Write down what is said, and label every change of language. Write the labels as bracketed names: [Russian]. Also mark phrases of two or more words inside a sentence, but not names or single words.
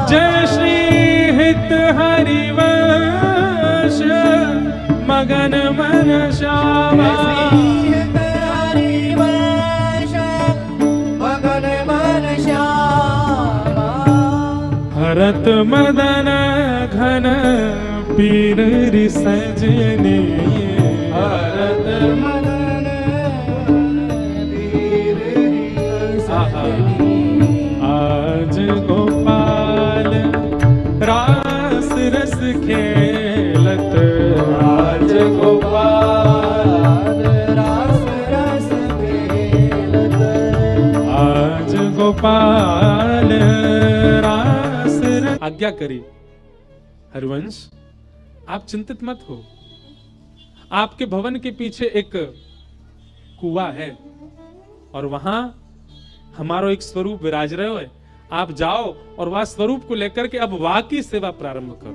[Braj] जय श्री हित हरिवंश मगन मन श्यामा, हरिवंश मगन मन श्यामा। भरत मदन घन पीर रि सजनी, भरत मदन पीर रि सजनी। आज गोपाल रास रस खेलत, आज गोपाल रास रस खेलत। आज गोपाल रास रस। [Hindi] आज्ञा करी हरिवंश, आप चिंतित मत हो। आपके भवन के पीछे एक कुआं है और वहां हमारा एक स्वरूप विराज रहे हो। आप जाओ और वह स्वरूप को लेकर के अब वहां की सेवा प्रारंभ करो।